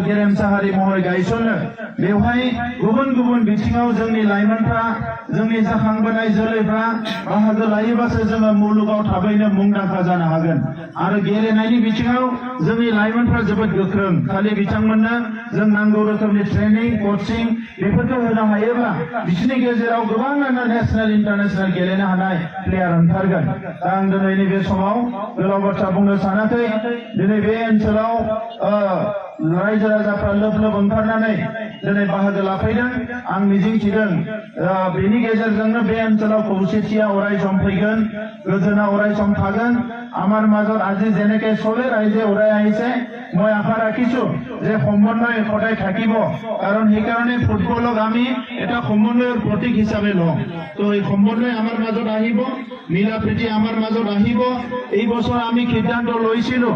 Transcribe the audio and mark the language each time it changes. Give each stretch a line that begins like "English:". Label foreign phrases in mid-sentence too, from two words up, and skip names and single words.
Bodo: गेरेमसा हारि महरै गायसननो बेवहाय गुबुन गुबुन बिथिङाव जोंनि लाइमोनफ्रा जोंनि जाखांबोनाय जोलैफ्रा बाहागो लायोबासो जोङो मुलुगाव थाबैनो मुंदांखा जानो हागोन आरो गेलेनायनि बिथिङाव जोंनि लाइमोनफ्रा जोबोद गोख्रों खालि बिथांमोननो जों नांगौ रोखोमनि ट्रेनिं कोचिं बेफोरखौ होनो हायोब्ला बिसोरनि गेजेराव गोबाङानो
English: national international
Bodo: गेलेनो हानाय प्लेयार ओंखारगोन दा आं दिनैनि बे समाव गोलाव बाथ्रा बुंनो सानाखै दिनै बे ओनसोलाव रायजो राजाफ्रा लोब लोब ओंखारनानै दिनै बाहागो लाफैदों आं मिजिंथिदों बेनि गेजेरजोंनो बे ओनसोलाव खौसेथिया अराय सम फैगोन गोजोना अराय सम थागोन
Assamese: আমাৰ মাজত আজি যেনেকৈ চলে ৰাইজে ওলাই আহিছে মই আশা ৰাখিছো যে সমন্বয় সদায় থাকিব কাৰণ সেইকাৰণে ফুটবলক আমি এটা সমন্বয়ৰ প্ৰতীক হিচাপে লওঁ তো এই সমন্বয় আমাৰ মাজত আহিব মিলা প্ৰীতি আমাৰ মাজত আহিব এই বছৰ আমি সিদ্ধান্ত লৈছিলো